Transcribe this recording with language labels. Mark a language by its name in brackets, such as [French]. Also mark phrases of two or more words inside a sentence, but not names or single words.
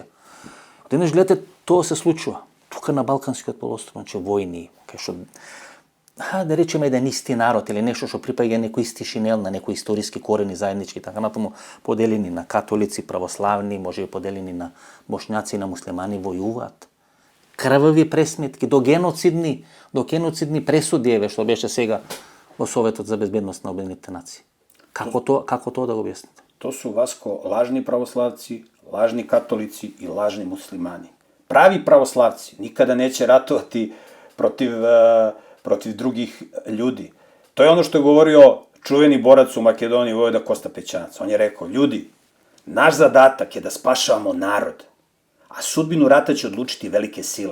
[Macedonian] Денес гледате, тоа се случува. Тука на Балканскиот полуостров, значи војни, кај што да речеме еден исти народ или нешто што припаѓа некој исти шинел, на некои историски корени заеднички, така натаму поделени на католици, православни, може и поделени на бошњаци и на муслимани војуваат. Крвави пресметки, до геноцидни пресуди, еве што беше сега во Советот за безбедност на Обединетите нации. Како тоа да го објасните? [Serbian] To su, Vasko, lažni pravoslavci, lažni katolici i lažni muslimani. Pravi pravoslavci nikada neće ratovati protiv drugih ljudi. To je ono što je govorio čuveni borac u Makedoniji, Vojvoda Kosta Pećanac. On je rekao, ljudi, naš zadatak je da spašavamo narod, a sudbinu rata će odlučiti velike sile.